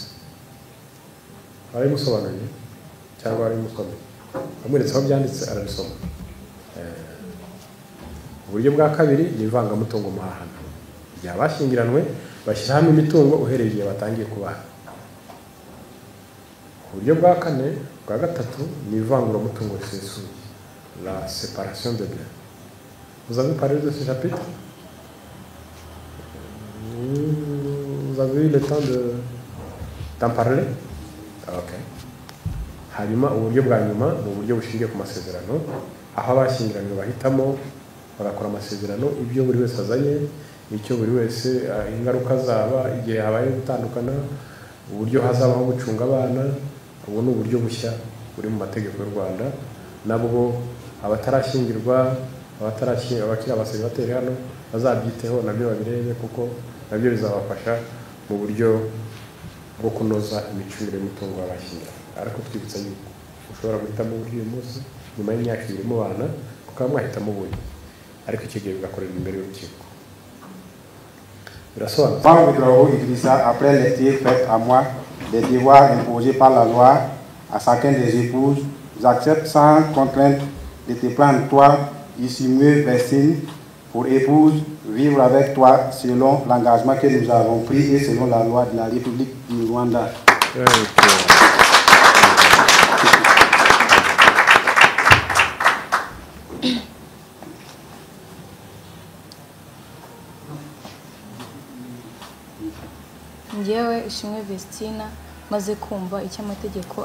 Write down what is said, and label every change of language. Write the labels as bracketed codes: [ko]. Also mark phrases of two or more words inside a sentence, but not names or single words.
[rw] Ari musobanuye cyangwa ari musomye, amweretse aho byanditse arabisoma. Uburyo bwa kabiri ni ivangamutungo muhahano. Igihe abashyingiranywe bashyira hamwe imitungo uhereye igihe batangiye kubaha. Uburyo bwa kane bwa gatatu ni ivanguramutungo risesuye, [fr] la séparation de biens. Vous avez parlé de ce chapitre? Vous avez eu le temps d'en parler? Ok. [rw] Hanyuma uburyo bwa nyuma ni uburyo bushingiye ku masezerano, aho abashyingiranywe bahitamo bagakora amasezerano ibyo buri wese azanye, icyo buri wese ingaruka zaba igihe habaye gutandukana, uburyo hazabaho gucunga abana. Ubu ni uburyo bushya buri mu mategeko y'u Rwanda. Nabwo abatarashyingirwa abakiri abaseribateri hano bazabyiteho nabyo babirebe, kuko nabyo bizabafasha mu buryo bwo kunoza imicungire y'umutungo w'abashyingiranywe. Ariko twibutsa yuko ushobora guhitamo uyu munsi nyuma y'imyaka 2 mubana ukaba mwahitamo ubundi, ariko icyo gihe bigakorerwa imbere y'urukiko. [fr] Moi, Ouedraogo Idrissa, après lecture faite à moi des devoirs imposés par la loi à chacun des épouses, j'accepte sans contrainte de te prendre toi, Issimue Vestine, pour épouse, vivre avec toi selon l'engagement que nous avons pris et selon la loi de la République du Rwanda. [rw] Njyewe Ishimwe Vestina maze kumva icyo amategeko